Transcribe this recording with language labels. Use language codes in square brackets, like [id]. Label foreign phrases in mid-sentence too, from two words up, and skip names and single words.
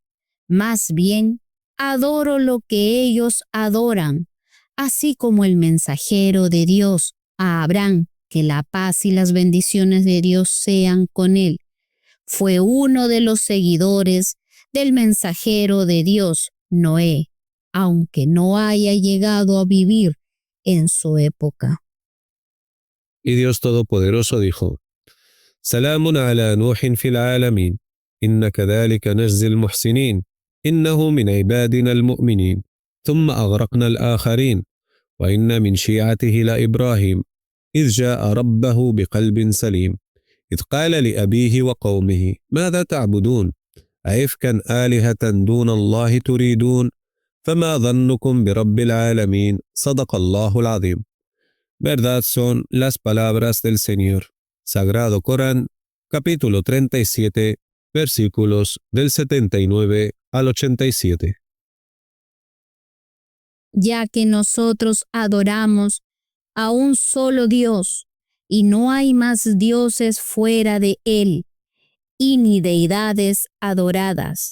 [es] Más bien, adoro lo que ellos adoran, así como el mensajero de Dios, a Abraham, que la paz y las bendiciones de Dios sean con él, fue uno de los seguidores del mensajero de Dios, Noé, aunque no haya llegado a vivir en su época. Y Dios Todopoderoso dijo: [ar] سلام على نوح في العالمين إن كذلك نجزي المحسنين إنه من عبادنا المؤمنين ثم أغرقنا الآخرين وإن من شيعته لإبراهيم إذ جاء ربه بقلب سليم إذ قال لأبيه وقومه ماذا تعبدون أئفكا آلهة دون الله تريدون فما ظنكم برب العالمين صدق الله العظيم. [es] Verdad son las palabras del Señor. Sagrado Corán, capítulo 37, versículos del 79 al 87. Ya que nosotros adoramos a un solo Dios, y no hay más dioses fuera de Él, y ni deidades adoradas.